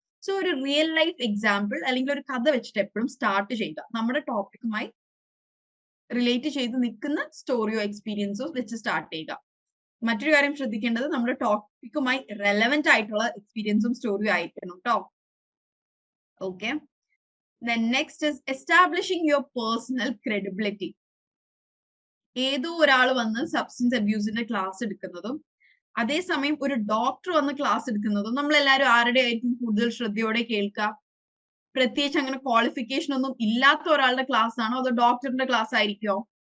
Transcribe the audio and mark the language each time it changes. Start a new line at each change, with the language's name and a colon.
Malayalam: So ഒരു real life example അല്ലെങ്കിൽ ഒരു കഥ വെച്ചിട്ട് എപ്പോഴും സ്റ്റാർട്ട് ചെയ്യുക. നമ്മുടെ ടോപ്പിക്കുമായി റിലേറ്റ് ചെയ്ത് നിൽക്കുന്ന സ്റ്റോറിയോ എക്സ്പീരിയൻസോ വെച്ച് സ്റ്റാർട്ട് ചെയ്യുക. മറ്റൊരു കാര്യം ശ്രദ്ധിക്കേണ്ടത് നമ്മുടെ ടോപ്പിക്കുമായി റെലവെന്റ് ആയിട്ടുള്ള എക്സ്പീരിയൻസും സ്റ്റോറിയും ആയിരിക്കണം കേട്ടോ.
English: Okay, then next is establishing your personal credibility.
Malayalam: ഏതോ ഒരാൾ വന്ന് സബ്സ്റ്റൻസ് അബ്യൂസിന്റെ ക്ലാസ് എടുക്കുന്നതും അതേസമയം ഒരു ഡോക്ടർ വന്ന് ക്ലാസ് എടുക്കുന്നതും നമ്മൾ എല്ലാവരും ആരുടെ ആയിരിക്കും കൂടുതൽ ശ്രദ്ധയോടെ കേൾക്കുക? പ്രത്യേകിച്ച് അങ്ങനെ ക്വാളിഫിക്കേഷൻ ഒന്നും ഇല്ലാത്ത ഒരാളുടെ ക്ലാസ് ആണോ അതോ ഡോക്ടറിന്റെ ക്ലാസ് ആയിരിക്കോ?